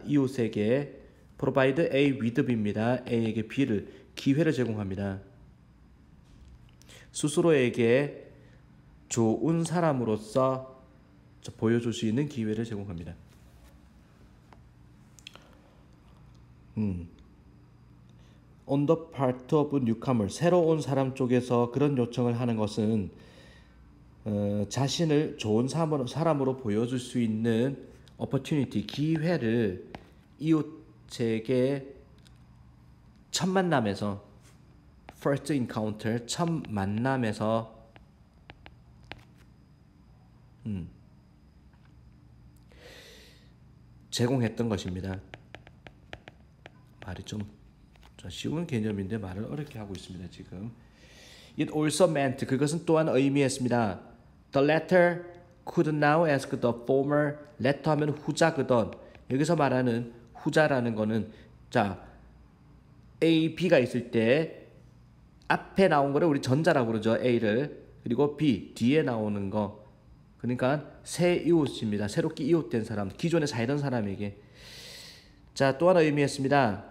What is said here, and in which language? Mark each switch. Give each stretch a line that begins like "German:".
Korean: 이웃에게
English: provide A with B
Korean: 입니다. A에게 B를 기회를 제공합니다. 스스로에게 좋은 사람으로서 보여줄 수 있는 기회를 제공합니다.
English: On the part of newcomer
Korean: 새로 온 사람 쪽에서 그런 요청을 하는 것은 자신을 좋은 사람으로 보여줄 수 있는 opportunity 기회를 이웃에게 첫 만남에서
English: first encounter
Korean: 첫 만남에서 제공했던 것입니다. 말이 좀 쉬운 개념인데 말을 어렵게 하고 있습니다. 지금
English: It also meant
Korean: 그것은 또한 의미했습니다.
English: The latter could now ask the former.
Korean: letter 하면 후자거든. 여기서 말하는 후자라는 거는 A, B가 있을 때 앞에 나온 거를 우리 전자라고 그러죠. A를. 그리고 B, 뒤에 나오는 거. 그러니까 새 이웃입니다. 새롭게 이웃된 사람, 기존에 살던 사람에게. 또 하나 의미했습니다.